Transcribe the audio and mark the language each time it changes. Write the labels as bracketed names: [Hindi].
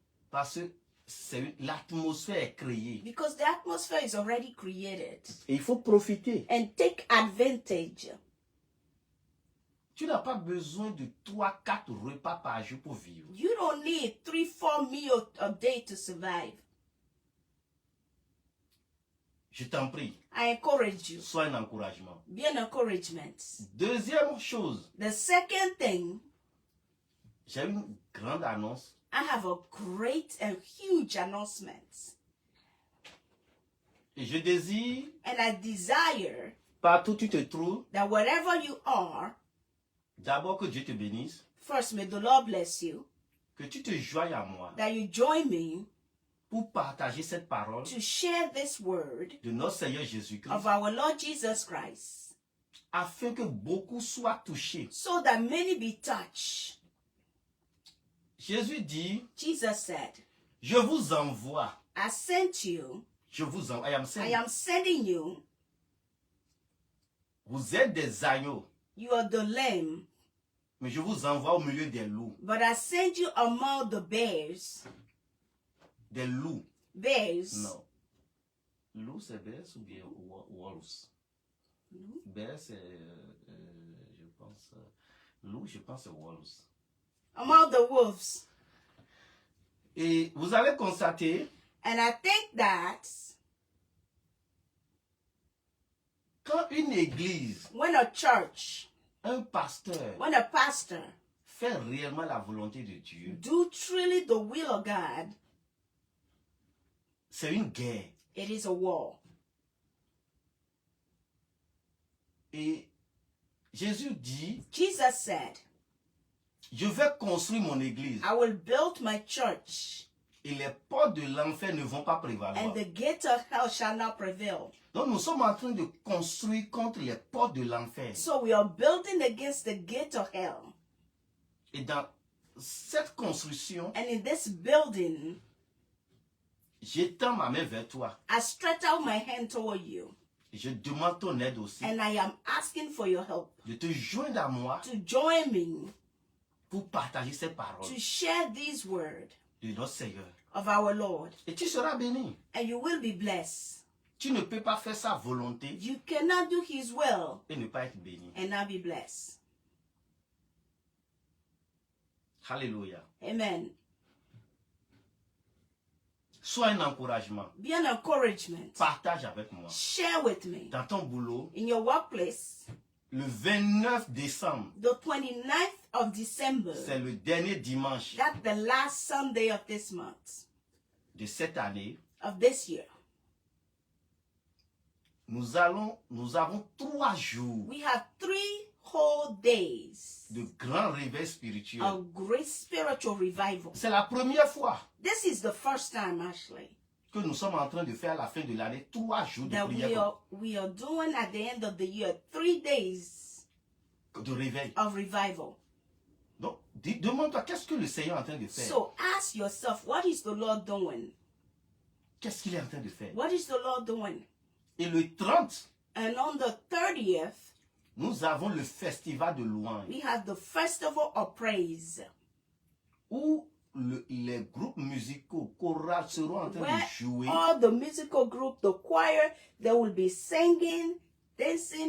[French] parce que l'atmosphère est créée. [English] because the atmosphere is already created. [French] Et il faut profiter. [English] And take advantage. [French] Tu n'as pas besoin de 3-4 repas par jour pour vivre. [English] You don't need 3-4 meals a day to survive. [French] Je t'en prie, [English] I encourage you. [French] sois un encouragement. [English] Be an encouragement. [French] Deuxième chose, [English] The second thing, [French] j'ai une grande annonce. [English] I have a great and huge announcement. [French] Et je désire, [English] And I desire [French] partout où tu te trouves, [English] that wherever you are, [French] d'abord que Dieu te bénisse, [English] first may the Lord bless you, [French] que tu te joignes à moi [English] that you join me [French] pour partager cette parole [English] to share this word [French] de notre Seigneur Jésus-Christ, [English] of our Lord Jesus Christ, [French] afin que beaucoup soient touchés. [English] so that many be touched. [French] Jésus dit, [English] Jesus said, [French] je vous envoie. [English] I sent you, [French] Je vous envoie. [English] I am I sending. am sending you. [French] Vous êtes des agneaux, [English] You are the lamb, [French] mais je vous envoie au milieu des loups. [English] but I send you among the bears. [French] Des loups. [English] Bears. [French] Non. Loup, c'est bears ou bien wolves? Bears, c'est, je pense, loup, je pense c'est wolves. [English] Among the wolves. [French] Et vous allez constater, [English] And I think that [French] quand une église, [English] when a church, [French] un pasteur [English] when a pastor [French] faire réellement la volonté de Dieu, [English] do truly the will of God, [French] c'est une guerre. [English] it is a war. [French] Et Jésus dit, [English] Jesus said, [French] je vais construire mon église [English] I will build my church, [French] et les portes de l'enfer ne vont pas prévaloir. [English] and the gate of hell shall not prevail. [French] Donc nous sommes en train de construire contre les portes de l'enfer. [English] So we are building against the gate of hell. [French] Et dans cette construction, [English] And in this building, [French] j'étends ma main vers toi. [English] I stretch out my hand toward you, [French] Et je demande ton aide aussi. [English] and I am asking for your help [French] De te joindre à moi [English] to join me [French] pour partager ces paroles [English] to share these words [French] de notre Seigneur. [English] of our Lord, [French] Et tu seras béni. [English] and you will be blessed. [French] Tu ne peux pas faire sa volonté [English] You cannot do his will [French] et ne pas être béni. [English] and not be blessed. [French] Alléluia. [English] Amen. [French] Sois un encouragement. [English] Be an encouragement. [French] Partage avec moi. [English] Share with me. [French] Dans ton boulot, [English] In your workplace, [French] le 29 décembre, [English] the 29th of December, [French] c'est le dernier dimanche [English] that's the last Sunday of this month, [French] de cette année. [English] of this year. [French] Nous avons 3 jours [English] We have 3 whole days [French] de grand réveil spirituel. [English] of great spiritual revival. [French] C'est la première fois [English] This is the first time, actually, [French] que nous sommes en train de faire à la fin de l'année 3 jours de [English] that [French] prière [English] we are doing at the end of the year 3 days [French] de réveil. [English] of revival. [French] Donc, demande-toi, qu'est-ce que le Seigneur est en train de faire? [English] So ask yourself, what is the Lord doing? [French] Qu'est-ce qu'il est en train de faire? [English] What is the Lord doing? [French] Et le 30, [English] And on the 30th, [French] nous avons le festival de louange [English] we have the festival of praise, [French] où les groupes musicaux, chorales seront en train [English] where [French] de jouer. [English] all the musical group, the choir, they will be singing, dancing,